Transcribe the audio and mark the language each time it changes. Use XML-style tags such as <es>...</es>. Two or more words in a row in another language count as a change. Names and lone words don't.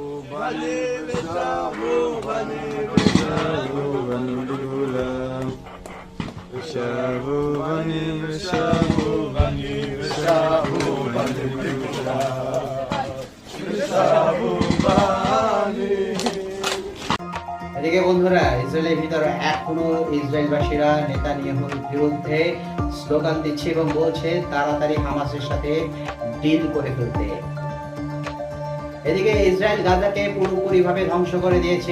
<he>בנים ושבו בנים ושבו בנים לגאולה. ושבו בנים ושבו בנים ושבו בנים לגאולה. ושבו בנים।</he> <bn>এদিকে বন্ধুরা, ইসরায়েলের ভিতরে এখনো ইসরায়েলবাসীরা নেতানিয়াহুর বিরুদ্ধে স্লোগান দিচ্ছে এবং বলছে তাড়াতাড়ি হামাসের সাথে ডিল করে ফেলতে। এদিকে ইসরায়েল গাজাকে পুরোপুরিভাবে ধ্বংস করে দিয়েছে।</bn>